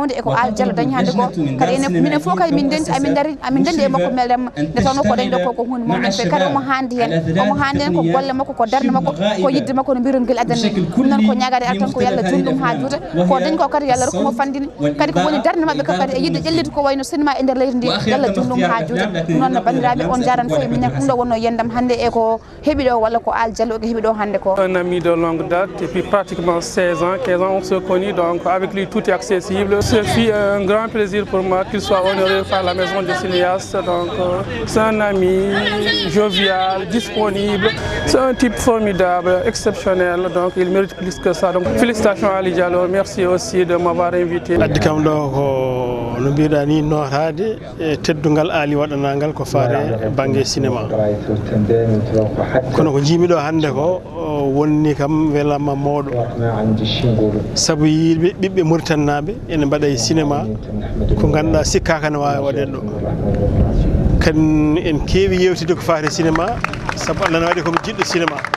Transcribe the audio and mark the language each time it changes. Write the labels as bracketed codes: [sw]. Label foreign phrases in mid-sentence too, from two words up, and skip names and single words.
[ff] e ko Ali Diallo dañi hande ko kadi enen minen fof kadi min dendi amin dendi e makko meɗen nde tawno ko dañi ɗo ko hunde mawde fe kadi omo handi hen ko golle makko ko darde makko ko yidde makko no mbirongel addanni ɗum noon ko ñagade ar tan ko yalla junɗum ha juuta ko dañi ko kadi yalla rokkumo fandine kadi ko woni darde mabɓe kadi e yidde ƴellide ko wayno cinéma e nder leydi ndi yalla junɗum ha juuta ɗum noon no bandiraɓe on jaran fof minen ɗum ɗo wonno yendam hande e ko heeɓi ɗo walla ko Ali Diallo ko heeɓi ɗo hande ko [fr] un ami de longue date depuis pratiquement 16 ans 15 ans on se connaît donc avec lui tout est accessible ce fut un grand plaisir pour moi qu'il soit honoré par la maison de cinéaste donc c'est un ami jovial disponible c'est un type formidable exceptionnel donc il mérite plus que ça donc félicitations à Ali Diallo merci aussi de m'avoir invité [ff] addi kam ɗo ko no mbiɗa ni notade e teddugal Ali waɗanagal ko faare banggue cinéma kono ko jimiɗo hande ko wonni kam welama mawɗo saabu yiɓe ɓiɓɓe Mauritanaɓe ene mbaɗa e cinéma ko ganduɗa sikkaka ne wawi waɗede ɗo kadi en keewi yewtide ko faate cinéma saabu Allah ne waɗi komi jiɗɗo cinéma